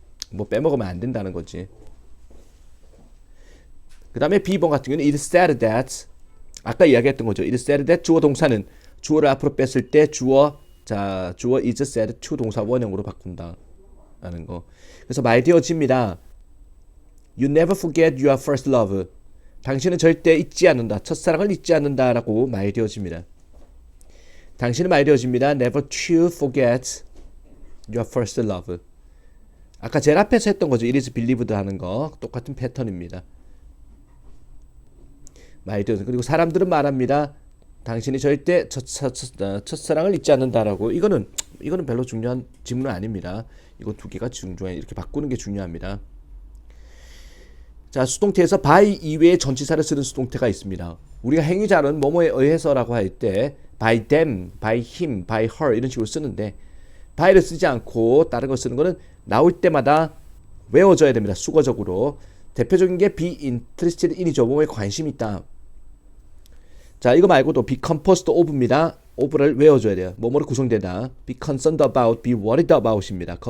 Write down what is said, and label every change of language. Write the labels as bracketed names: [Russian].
[Korean] 뭐 빼먹으면 안 된다는 거지. 그 다음에 B번 같은 경우는 [English] it said that [Korean] 아까 이야기했던 거죠. [English] it said that [Korean] 주어 동사는 주어를 앞으로 뺐을 때 주어 [English] is said to [Korean] 동사 원형으로 바꾼다 라는 거. 그래서 말되어집니다. [English] You never forget your first love. [Korean] 당신은 절대 잊지 않는다. 첫사랑을 잊지 않는다라고 말되어집니다. 당신은 말되어집니다. [English] Never to forget your first love. [Korean] 아까 제일 앞에서 했던 거죠. [English] It is believed [Korean] 하는 거. 똑같은 패턴입니다. 말되어져. 그리고 사람들은 말합니다. 당신이 절대 첫사랑을 잊지 않는다라고. 이거는 별로 중요한 질문은 아닙니다. 이거 두 개가 중요해. 이렇게 바꾸는 게 중요합니다. 자, 수동태에서 by 이외의 전치사를 쓰는 수동태가 있습니다. 우리가 행위자는 뭐뭐에 의해서라고 할 때 [English] by them, by him, by her [Korean] 이런 식으로 쓰는데 by를 쓰지 않고 다른 걸 쓰는 거는 나올 때마다 외워져야 됩니다. 수거적으로. 대표적인 게 be interested in이죠. 뭐뭐에 관심 있다. 자, 이거 말고도 be composed of입니다. of를 외워줘야 돼요. 뭐뭐로 구성되다. [English] be concerned about, be worried about입니다.